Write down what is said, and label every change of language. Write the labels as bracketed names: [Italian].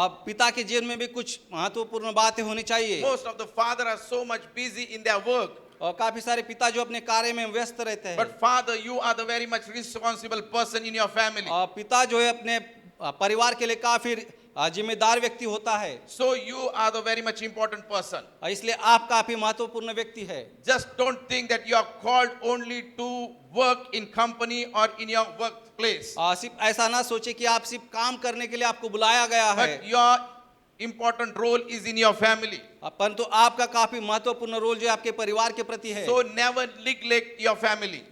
[Hindi] पिता के जीवन में भी कुछ महत्वपूर्ण बातें होनी चाहिए। [English] Most of the fathers are so much busy in their work. [Hindi] और काफी सारे पिता जो अपने कार्य में व्यस्त रहते हैं। [English] But father, you are the very much responsible person in your family. [Hindi] पिता जो है अपने परिवार के लिए काफी जिम्मेदार व्यक्ति होता है। [English] So you are the very much important person. [Hindi] इसलिए आप काफी महत्वपूर्ण व्यक्ति है। [English] Just don't think that you are called only to work in company or in your workplace. [Hindi] सिर्फ ऐसा ना सोचे कि आप सिर्फ काम करने के लिए आपको बुलाया गया है। [English] But your important role is in your family. [Hindi] परंतु आपका काफी महत्वपूर्ण रोल जो आपके परिवार के प्रति है। [English] So never neglect your family.